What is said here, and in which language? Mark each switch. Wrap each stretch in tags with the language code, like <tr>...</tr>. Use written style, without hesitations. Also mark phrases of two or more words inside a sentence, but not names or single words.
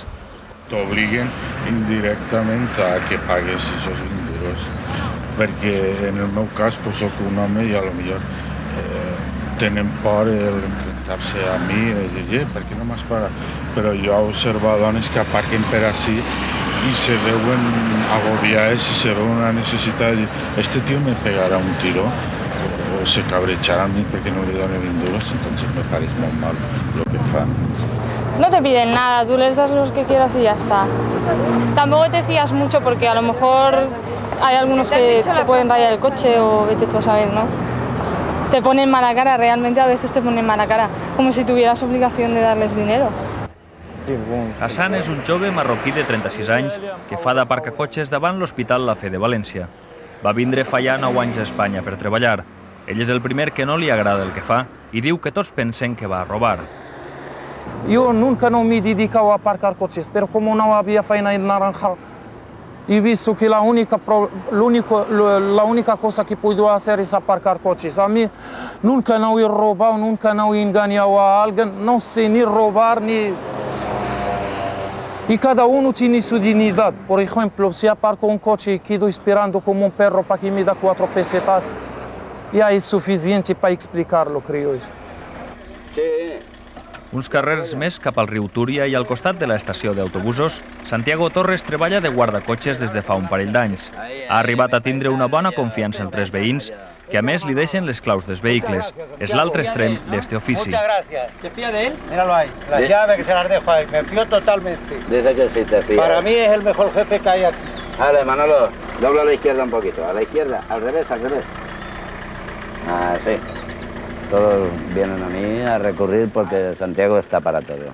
<ca>T'obliguen indirectament a que pagues aquests 20 euros, perquè en el meu cas soc un home i potser tenen por d'enfrontar-se a mi i dir, per què no m'has pagat? Però jo he observat dones que aparquen per així i se veuen agobiades i se veuen una necessitat de dir,</ca> <es>este tío me pegará un tiro o se cabrechará a mí porque no le doy 20 euros, entonces me parece muy mal lo que fan. No te piden nada, tú les das los que quieras y ya está. Tampoco te fías mucho porque a lo mejor hay algunos que te pueden rayar el coche o vete tú a saber, ¿no? Te ponen mala cara, realmente a veces te ponen mala cara, como si tuvieras obligación de darles dinero.</es> <ca>Hassan és un jove marroquí de 36 anys que fa d'aparcacotxes davant l'Hospital La Fe de València. Va vindre fa ja 9 anys a Espanya per treballar. Ell és el primer que no li agrada el que fa i diu que tots pensen que va a robar.</ca> <es>Yo nunca no me dedicaba a aparcar coches, pero como no había faena en Naranja, he visto que la única cosa que puedo hacer es aparcar coches. A mí nunca no he robado, nunca no he engañado a alguien, no sé ni robar ni... Y cada uno tiene su dignidad. Por ejemplo, si aparco un coche y quedo esperando como un perro para que me da 4 pesetas, ya es suficiente para explicarlo, creo yo.</es> <ca>Uns carrers més cap al riu Túria i al costat de l'estació d'autobusos, Santiago Torres treballa de guardacotxes des de fa un parell d'anys. Ha arribat a tindre una bona confiança entre els veïns, que a més li deixen les claus dels vehicles. És l'altre extrem d'este ofici.</ca> <es>Muchas gracias. ¿Se fía de él? Míralo ahí, las llaves que se las dejo ahí. Me fío totalmente. Dice que sí te fías. Para mí es el mejor jefe que hay aquí. Vale, Manolo, dobla a la izquierda un poquito. A la izquierda, al revés, al revés. Ah, sí. Todos vienen a mí a recurrir porque Santiago está para todo.</es>